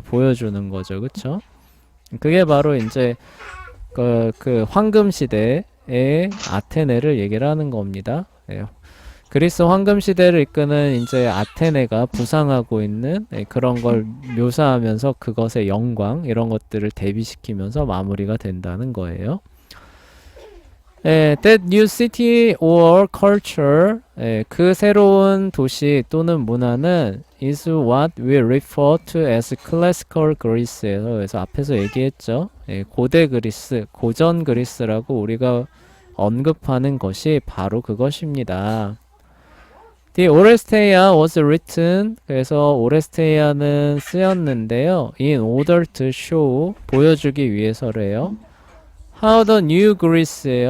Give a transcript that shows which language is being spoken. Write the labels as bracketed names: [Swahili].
[Korean] 보여주는 거죠. 그쵸? 그게 바로 이제 그 황금 시대의 아테네를 얘기를 하는 겁니다. 예. 그리스 황금 시대를 이끄는 이제 아테네가 부상하고 있는 그런 걸 묘사하면서 그것의 영광 이런 것들을 대비시키면서 마무리가 된다는 거예요. [English] That new city or culture, [Korean] 그 새로운 도시 또는 문화는 [English] is what we refer to as classical Greece에서 [Korean] 그래서 앞에서 얘기했죠. 고대 그리스, 고전 그리스라고 우리가 언급하는 것이 바로 그것입니다. [English] The Oresteia was written, [Korean] 그래서 오레스테이아는 쓰였는데요. [English] In order to show, [Korean] 보여주기 위해서래요. [English] How the new Greece예요.